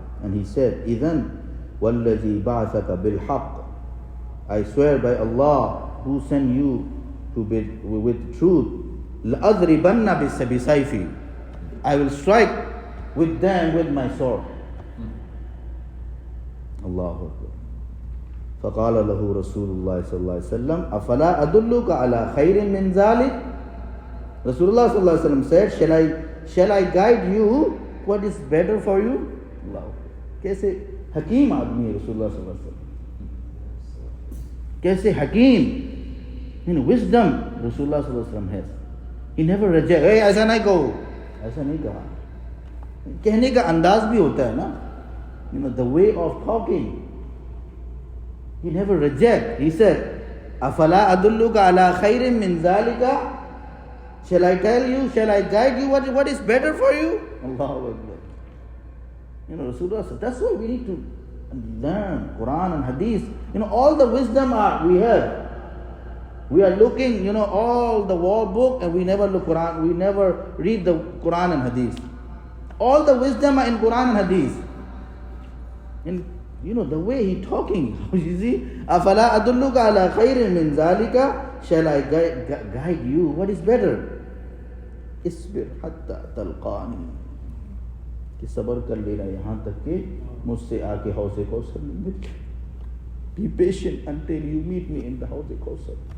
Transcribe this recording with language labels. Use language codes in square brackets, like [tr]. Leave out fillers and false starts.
[en] And he said, [ar] إِذَنْ وَالَّذِي بَعْثَكَ بِالْحَقِّ. [en] I swear by Allah, who sent you to be with truth, [ar] لَأَضْرِبَنَّ بِسَيْفِي. [en] I will strike with them with my sword. Allahu Akbar. [ar] فقال له رسول الله صلى الله عليه وسلم أفلا أدلك على خير من ذلك. [en] Rasulullah صلى الله عليه وسلم said, shall I guide you what is better for you? Allah. [hi] कैसे हकीम आदमी है रसूलुल्लाह सल्लल्लाहु अलैहि वसल्लम, कैसे हकीम, wisdom Rasulullah सल्लल्लाहु अलैहि वसल्लम has. [en] He never reject, hey [hi] ऐसा नहीं कहो, ऐसा नहीं कहा. कहने का अंदाज भी होता है ना, [en] the way of talking. He never reject. He said, [ar] أَفَلَا أَدُلُّكَ عَلَىٰ خَيْرٍ مِّن ذَلِكَ. [en] Shall I tell you, shall I guide you what is better for you? Allahu Akbar. Rasulullah said, that's why we need to learn Quran and Hadith. All the wisdom we have. We are looking, all the wall book, and we never look Quran, we never read the Quran and Hadith. All the wisdom are in Quran and Hadith. And the way he talking, you see, [ar] أَفَلَا أَدُلُّكَ عَلَىٰ خَيْرٍ مِّن ذَلِكَ. [en] Shall I guide you? What is better? [ar] إِصْبِرْ حَتَّى تَلْقَانِي. [hi] कि सबर कर लेना यहाँ तक कि मुझसे आके हौज़े कौसर में मिल. [en] Be patient until you meet me in the Hauze Kausar.